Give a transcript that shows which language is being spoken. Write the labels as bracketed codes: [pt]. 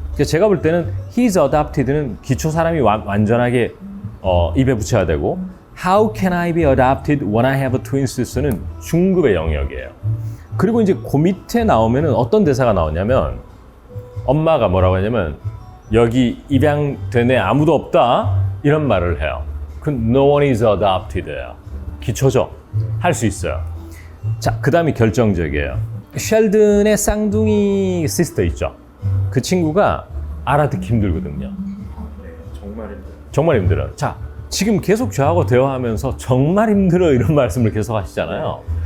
[ko] 그래서 제가 볼 때는 [en] he's adopted [ko] 는 기초 사람이 완전하게 입에 붙여야 되고 [en] How can I be adopted when I have a twin sister [ko] 는 중급의 영역이에요. 그리고 이제 그 밑에 나오면은 어떤 대사가 나오냐면 엄마가 뭐라고 하냐면 여기 입양된 애 아무도 없다 이런 말을 해요. [en] 그 No one is adopted예요. [ko] 기초죠. 할 수 있어요. 자, 그 다음이 결정적이에요. 셸든의 쌍둥이 시스터 있죠. 그 친구가 알아듣기 힘들거든요. 네, 정말 힘들어요. 정말 힘들어요. 자, 지금 계속 저하고 대화하면서 정말 힘들어 이런 말씀을 계속 하시잖아요.